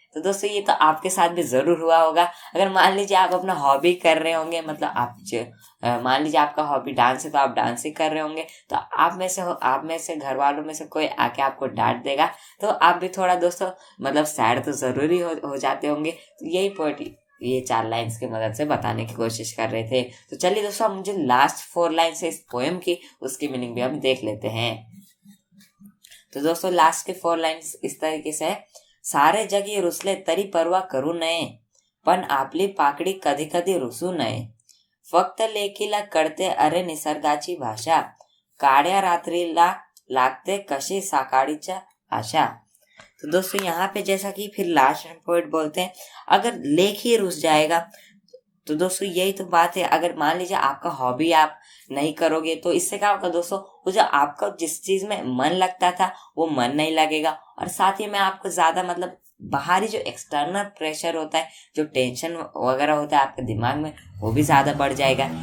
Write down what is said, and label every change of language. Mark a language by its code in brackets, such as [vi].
[hi] तो दोस्तों ये तो आपके साथ भी जरूर हुआ होगा। अगर मान लीजिए आप अपना हॉबी कर रहे होंगे, मतलब आप मान लीजिए आपका हॉबी डांस है तो आप डांस ही कर रहे होंगे, तो आप में से घर वालों में से कोई आके आपको डांट देगा तो आप भी थोड़ा दोस्तों मतलब सैड तो जरूरी हो जाते होंगे। तो यही पोएट ये 4 लाइन्स की मदद से बताने की कोशिश कर रहे थे। तो चलिए दोस्तों हम जो लास्ट 4 लाइन्स है इस पोएम की उसकी मीनिंग भी हम देख लेते हैं। तो दोस्तों लास्ट के 4 लाइन्स इस तरीके से है, [mr] सारे जगी रुसले तरी परवा करू नये, पण आपली पाकडी कधी कधी रुसू नये, फक्त लेकीला कळते अरे निसर्गाची भाषा, काळ्या रात्रीला लागते कशी सकाळीच्या आशा। [hi] तो दोस्तों यहाँ पे जैसा कि फिर लास्ट में पोएट बोलते हैं अगर लेख ही रुस जाएगा, तो दोस्तों यही तो बात है, अगर मान लीजिए आपका हॉबी आप नहीं करोगे तो इससे क्या होगा दोस्तों, वो जो आपका जिस चीज में मन लगता था वो मन नहीं लगेगा, और साथ ही में आपको ज्यादा मतलब बाहरी जो एक्सटर्नल प्रेशर होता है, जो टेंशन वगैरह होता है आपके दिमाग में, वो भी ज्यादा बढ़ जाएगा।